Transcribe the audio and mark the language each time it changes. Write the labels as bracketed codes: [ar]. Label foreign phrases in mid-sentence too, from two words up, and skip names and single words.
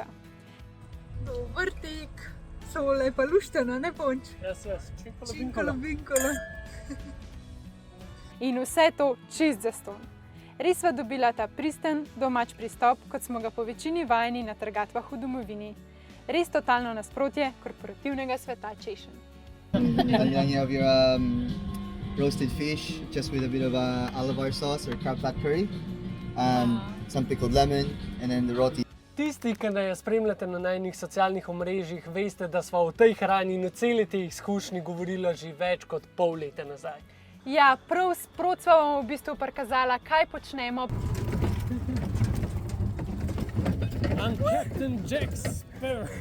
[sl] Dober tek, samo lepa luštena, ne Ponč? Jaz, Činkolo, binkolo. In vse to čist zastonj. Res sva dobila ta pristen, domač pristop, kot smo ga po večini vajeni na trgatvah v domovini. Res totalno nasprotje korporativnega sveta češenj. [en] And then you have your roasted fish, just with a bit of olive oil sauce or crab fat curry, some pickled lemon, and then the roti. [sl] Tisti, ki nas spremljate na najnih socialnih omrežjih, veste, da sva o tej hrani in o celi tej izkušnji govorila že več kot pol leta nazaj. Ja, prav sprot sva vam v bistvu prikazala, kaj počnemo. [en] I'm Captain Jack Sparrow.